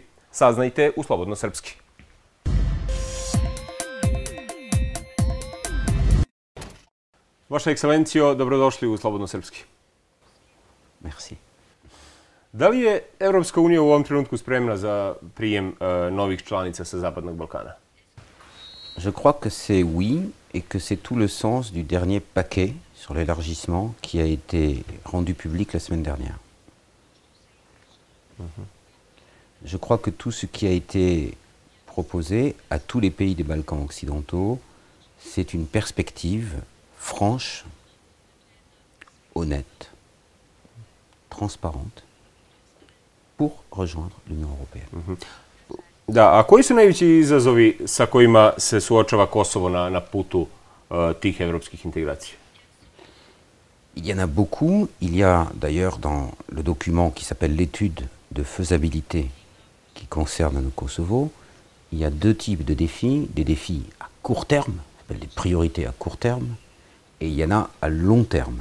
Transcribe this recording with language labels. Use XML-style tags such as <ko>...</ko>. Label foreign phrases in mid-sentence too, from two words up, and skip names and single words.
<sr>Saznajte u Slobodno srpski. Vaša ekscelencijo, dobrodošli u Slobodno srpski. Merci. Da li je Evropska unija u ovom trenutku spremna za prijem novih članica sa Zapadnog Balkana?</sr> <fr>Je crois que c'est oui et que c'est tout le sens du dernier paquet sur l'élargissement qui a été rendu public la semaine dernière. Je crois que tout ce qui a été proposé à tous les pays des Balkans occidentaux, c'est une perspective franche, honnête, transparente pour rejoindre l'Union européenne.</fr> <sr>Da, a koji su najveći izazovi sa kojima se suočava Kosovo na putu tih evropskih integracija?</sr> <fr>Il y en a beaucoup. Il y a d'ailleurs dans le document qui s'appelle l'étude de faisabilité qui concerne le Kosovo, il y a deux types de défis. Des défis à court terme, s'appellent des priorités à court terme, et il y en a à long terme.</fr>